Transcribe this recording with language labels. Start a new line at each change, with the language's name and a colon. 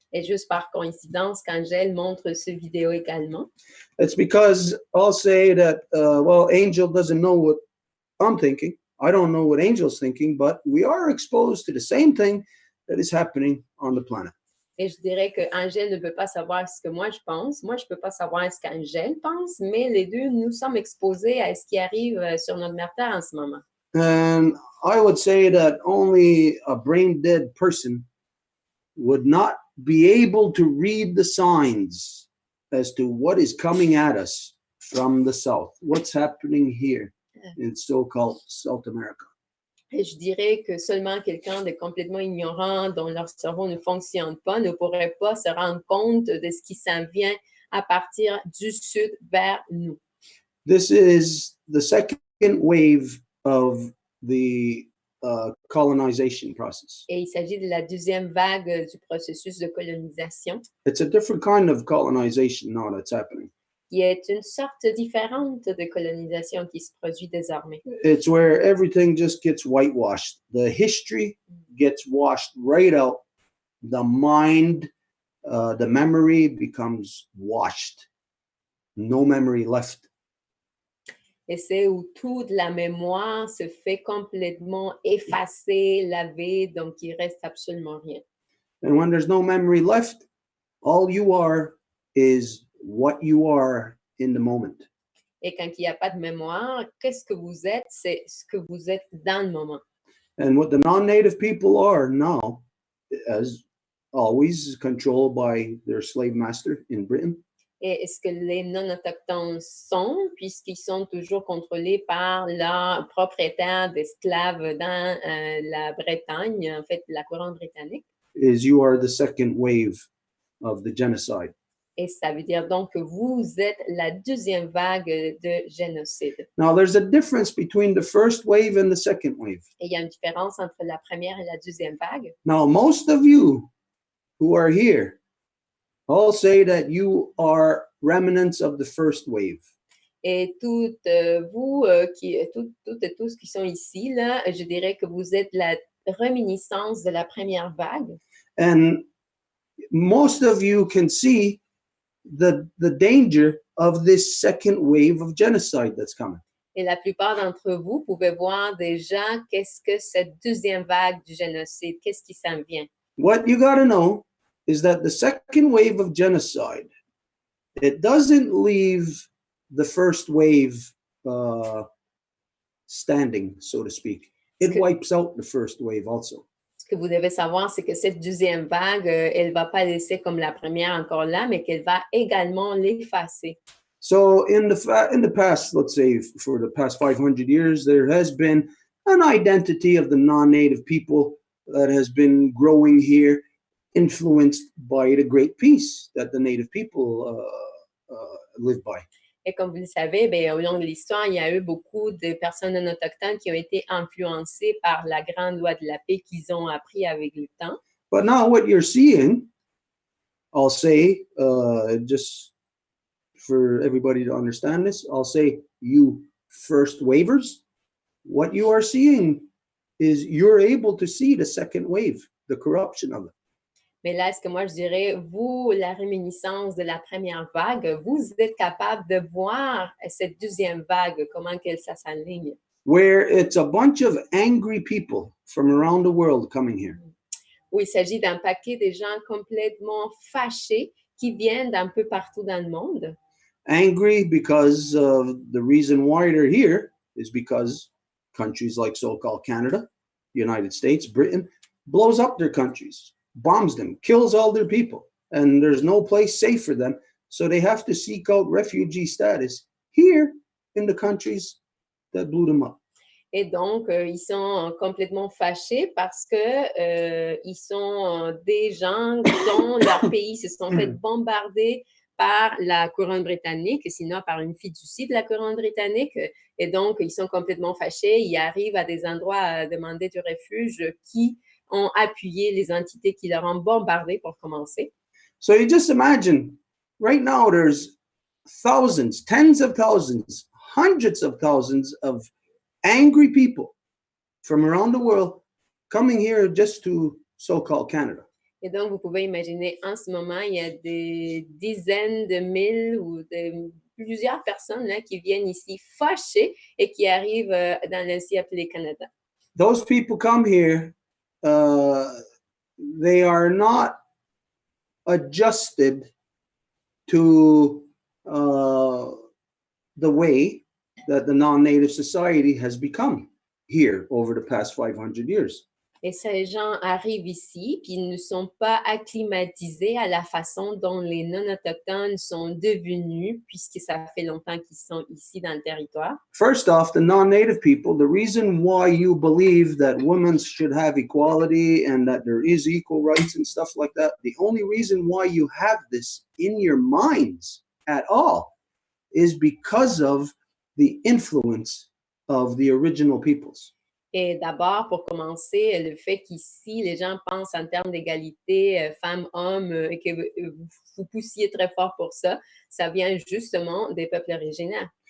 French: Et juste par coïncidence, qu'Angèle montre ce vidéo également.
English: It's because I'll say that, well, Angel doesn't know what I'm thinking. I don't know what Angel's thinking, but we are exposed to the same thing that is happening on the planet.
French: Et je dirais que Angèle ne peut pas savoir ce que moi je pense. Moi, je ne peux pas savoir ce qu'Angèle pense, mais les deux, nous sommes exposés à ce qui arrive sur notre Terre en ce moment.
English: And I would say that only a brain-dead person would not be able to read the signs as to what is coming at us from the south, what's happening here in so-called South America.
French: Et je dirais que seulement quelqu'un de complètement ignorant, dont leur cerveau ne fonctionne pas, ne pourrait pas se rendre compte de ce qui s'en vient à partir du sud vers nous.
English: This is the second wave of the colonization process.
French: Et il s'agit de la deuxième vague du processus de colonisation.
English: It's a different kind of colonization now that's happening.
French: Qui est une sorte différente de colonisation qui se produit désormais.
English: It's where everything just gets whitewashed. The history gets washed right out. The mind, the memory becomes washed. No memory left.
French: Et c'est où toute la mémoire se fait complètement effacer, laver, donc il reste absolument rien.
English: And when there's no memory left, all you are is what you are in the moment.
French: Et quand il n'y a pas de mémoire, qu'est-ce que vous êtes? C'est ce que vous êtes dans le moment.
English: And what the non-native people are now, as always, is controlled by their slave master in Britain.
French: Et ce que les non-autochtones sont, puisqu'ils sont toujours contrôlés par leur propriétaire d'esclaves dans la Bretagne, en fait, la couronne britannique.
English: Is you are the second wave of the genocide.
French: Et ça veut dire donc que vous êtes la deuxième vague de génocide.
English: Now, there's a difference between the first wave and the second wave.
French: Et il y a une différence entre la première et la deuxième vague.
English: Now, most of you who are here all say that you are remnants of the first wave.
French: Et toutes vous, toutes et tous qui sont ici, là, je dirais que vous êtes la réminiscence de la première vague.
English: And most of you can see the danger of this second wave of genocide that's coming.
French: Et la plupart d'entre vous pouvez voir déjà qu'est-ce que cette deuxième vague du génocide, qu'est-ce qui s'en vient.
English: What you got to know is that the second wave of genocide, it doesn't leave the first wave standing, so to speak. It wipes out the first wave also.
French: Ce que vous devez savoir, c'est que cette deuxième vague, elle ne va pas laisser comme la première encore là, mais qu'elle va également l'effacer.
English: So in the past, let's say for the past 500 years, there has been an identity of the non-native people that has been growing here, influenced by the great peace that the native people live by.
French: Et comme vous le savez, bien, au long de l'histoire, il y a eu beaucoup de personnes non autochtones qui ont été influencées par la grande loi de la paix qu'ils ont appris avec le temps.
English: But now what you're seeing, I'll say, just for everybody to understand this, I'll say, you first wavers, what you are seeing is you're able to see the second wave, the corruption of it.
French: Mais là, ce que moi je dirais, vous, la réminiscence de la première vague, vous êtes capable de voir cette deuxième vague, comment qu'elle s'aligne.
English: Where it's a bunch of angry people from around the world coming here.
French: Où il s'agit d'un paquet de gens complètement fâchés qui viennent d'un peu partout dans le monde.
English: Angry because the reason why they're here is because countries like so-called Canada, United States, Britain, blows up their countries, bombs them, kills all their people. and there's no place safe for them. So they have to seek out refugee status here in the countries that blew them up.
French: Et donc, ils sont complètement fâchés parce que ils sont des gens dont leur pays se sont fait bombarder par la couronne britannique, sinon par une fiducie de la couronne britannique. Et donc, ils sont complètement fâchés. Ils arrivent à des endroits à demander du refuge qui ont appuyé les entités qui leur ont bombardé pour commencer.
English: So you just imagine, right now there's thousands, tens of thousands, hundreds of thousands of angry people from around the world coming here just to so-called Canada.
French: Et donc, vous pouvez imaginer, en ce moment, il y a des dizaines de mille ou plusieurs personnes là, qui viennent ici fâchées et qui arrivent dans l'ancien appelé Canada.
English: Those people come here, they are not adjusted to the way that the non-native society has become here over the past 500 years.
French: Et ces gens arrivent ici, puis ils ne sont pas acclimatisés à la façon dont les non-autochtones sont devenus, puisque ça fait longtemps qu'ils sont ici dans le territoire.
English: First off, the non-native people, the reason why you believe that women should have equality and that there is equal rights and stuff like that, the only reason why you have this in your minds at all is because of the influence of the original peoples.
French: Et d'abord, pour commencer, le fait qu'ici, les gens pensent en termes d'égalité femmes-hommes et que vous poussiez très fort pour ça, ça vient justement des peuples originaires.